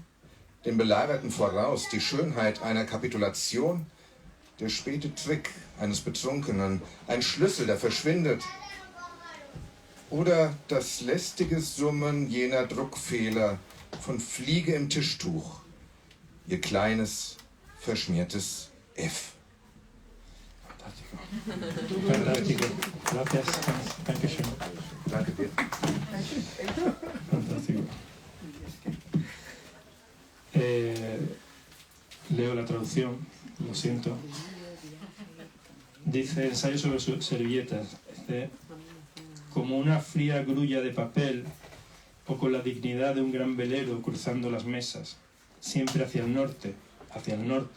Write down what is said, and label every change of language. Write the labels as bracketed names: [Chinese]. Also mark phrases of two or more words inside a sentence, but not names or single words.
[German] Dem Belagerten voraus die Schönheit einer Kapitulation? Der späte Trick eines Betrunkenen, ein Schlüssel, der verschwindet? Oder das lästige Summen jener Druckfehler von Fliege im Tischtuch? Ihr kleines, verschmiertes F. [Spanish] Fantástico. Gracias. [German] Dankeschön. Danke dir. [Spanish] Fantástico. Leo la traducción, lo siento. Dice, ensayo sobre sus servilletas. Dice, como una fría grulla de papel o con la dignidad de un gran velero cruzando las mesas, siempre hacia el norte, hacia el norte.